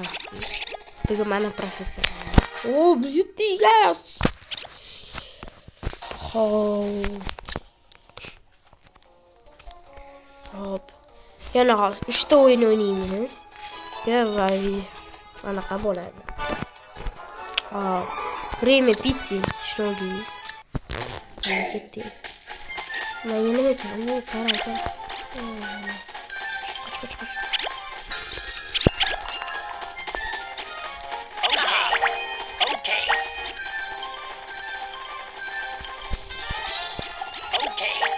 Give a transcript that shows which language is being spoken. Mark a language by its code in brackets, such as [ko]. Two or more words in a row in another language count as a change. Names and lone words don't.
[uz] Degan mana professional. Biz yutdik. Hop. Yana hozir 3 ta o'yin o'ynaymiz. Anaqa bo'ladi. [ru] Время пяти. Что здесь? [uz] Nima ekan? Qarang. Okay.